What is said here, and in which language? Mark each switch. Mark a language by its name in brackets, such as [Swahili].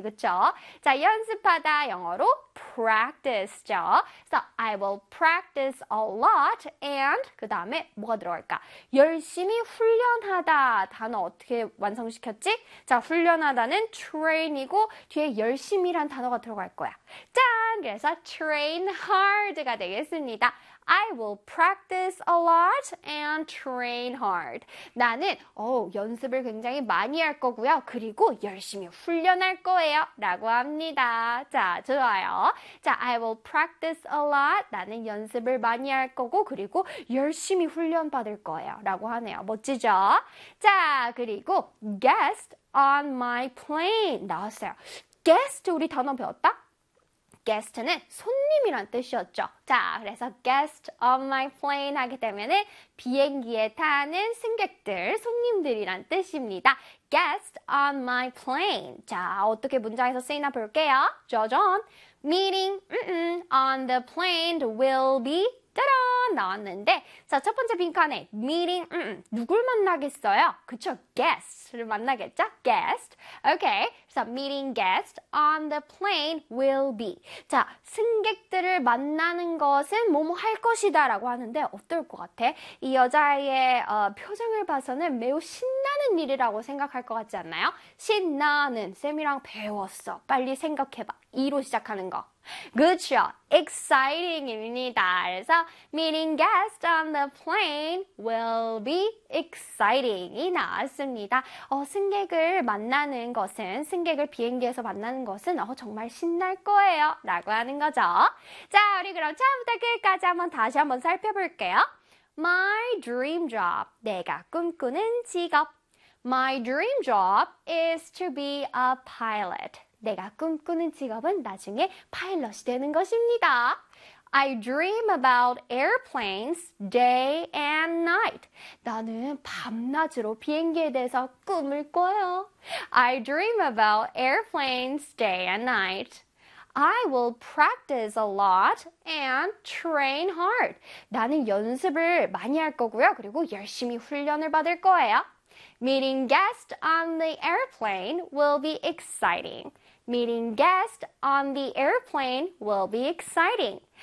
[Korean] 그쵸? 자, 연습하다 영어로 practice죠. [English] So I will practice a lot and [Korean] 그 다음에 뭐가 들어갈까? 열심히 훈련하다. 단어 어떻게 완성시켰지? 자, 훈련하다는 train이고 뒤에 열심히란 단어가 들어갈 거야. 짠! 그래서 train hard가 되겠습니다. [English] I will practice a lot and train hard. [Korean] 나는 연습을 굉장히 많이 할 거고요. 그리고 열심히 훈련할 거예요. 라고 합니다. 자, 좋아요. 자, [English] I will practice a lot. [Korean] 나는 연습을 많이 할 거고, 그리고 열심히 훈련받을 거예요. 라고 하네요. 멋지죠? 자, 그리고 [English] guest on my plane [Korean] 나왔어요. guest 우리 단어 배웠다? guest는 손님이란 뜻이었죠. 자, 그래서 [English] guest on my plane [Korean] 하게 되면은 비행기에 타는 승객들, 손님들이란 뜻입니다. [English] guest on my plane. [Korean] 자, 어떻게 문장에서 쓰이나 볼게요. [English] 짜잔. meeting on the plane will be 짜란! [Korean] 나왔는데, 자, 첫 번째 빈칸에 meeting, 누굴 만나겠어요? 그쵸? guest를 만나겠죠? guest. Okay. [English] So, meeting guest on the plane will be. [Korean] 자, 승객들을 만나는 것은 뭐뭐 할 것이다 라고 하는데, 어떨 것 같아? 이 여자의 표정을 봐서는 매우 신나는 일이라고 생각할 것 같지 않나요? 신나는. 쌤이랑 배웠어. 빨리 생각해봐. 이로 시작하는 거. 그쵸? [English] Exciting입니다. 그래서 meeting guest on the plane will be exciting이 [Korean] 나왔습니다. 승객을 만나는 것은 승객을 비행기에서 만나는 것은 정말 신날 거예요. 라고 하는 거죠. 자, 우리 그럼 처음부터 끝까지 한번 다시 한번 살펴볼게요. [English] My dream job. [Korean] 내가 꿈꾸는 직업. [English] My dream job is to be a pilot. [Korean] 내가 꿈꾸는 직업은 나중에 파일럿이 되는 것입니다. [English] I dream about airplanes day and night. [Korean] 나는 밤낮으로 비행기에 대해서 꿈을 꿔요. [English] I dream about airplanes day and night. I will practice a lot and train hard. [Korean] 나는 연습을 많이 할 거고요. 그리고 열심히 훈련을 받을 거예요. [English] Meeting guests on the airplane will be exciting. Meeting guests on the airplane will be exciting.